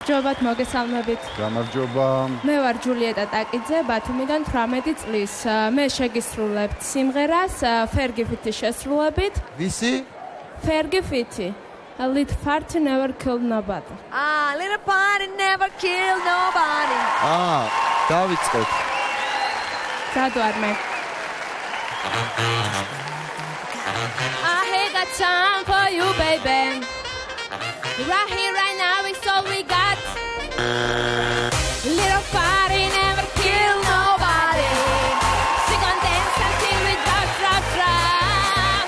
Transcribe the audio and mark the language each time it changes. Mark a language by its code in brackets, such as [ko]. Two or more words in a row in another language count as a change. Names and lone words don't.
[ka] ჯობათ მოგესალმებით. გამარჯობა. მე ვარ ჯულიეტა ტაკიძე, ბათუმიდან 18 წლის. მე შეგისრულებთ სიმღერას Fergie Fit-ის შესრულებით. ვისი? Fergie Fit. [en] A little party never killed nobody. Little party never killed nobody. [ka] დავიწყოთ. სად ვარ მე? [en] I ain't got time for you, baby. Right here, right now, it's all we got. Little party never kill nobody. Sing and dance until we drop, drop, drop.